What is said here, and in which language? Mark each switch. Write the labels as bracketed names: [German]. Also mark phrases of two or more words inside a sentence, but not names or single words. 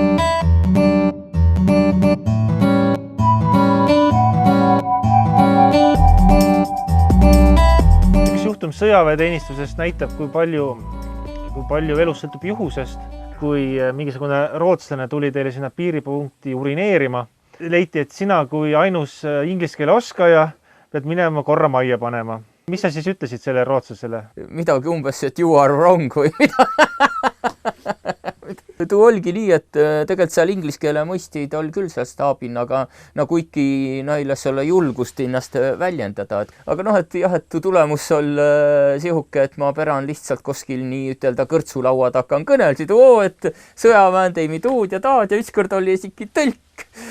[Estonian] Sõjaväeteenistusest näitab, kui palju elus sõltub juhusest, kui mingisugune rootslane tuli teile sinna piiripunkti urineerima. Leiti, et sina kui ainus inglise keele oskaja pead minema korra majja panema. Mis sa siis ütlesid selle rootslasele? Midagi umbes, et [English] you are wrong [Estonian] või mida? [Võro] Tuu olgi nii, et tegelikult seal inglise keele mõistid oli küll seal staabin, aga kuiki näilas olla julgust ennast väljendada. Aga noh, et jah, et tulemus oli sihuke, et ma peran lihtsalt kuskil nii ütelda kõrtsulaua takan kõnelsid, et sõjaväen teimi tuud ja taad ja ükskord oli isegi tõlk.